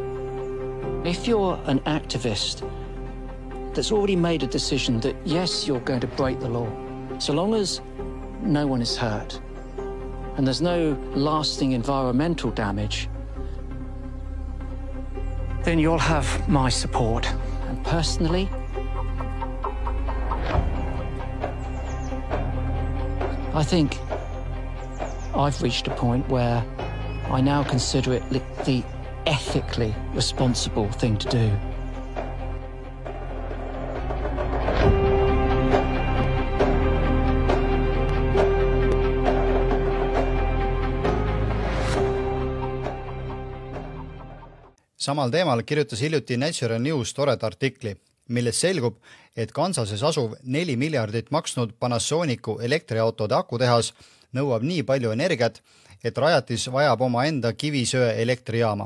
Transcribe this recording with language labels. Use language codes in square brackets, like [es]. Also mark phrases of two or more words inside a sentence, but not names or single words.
[en] If you're an activist that's already made a decision that, yes, you're going to break the law, so long as no one is hurt and there's no lasting environmental damage, then you'll have my support. And personally, I think I've reached a point where I now consider it the ethically responsible thing to do. [et] Samal teemal kirjutas hiljuti Natural News toreda artikli, milles selgub, et Kansases asuv 4 miljardit maksnud Panasonicu elektriautode akutehas nõuab nii palju energiat, et rajatis vajab oma enda kivisöe elektrijaama.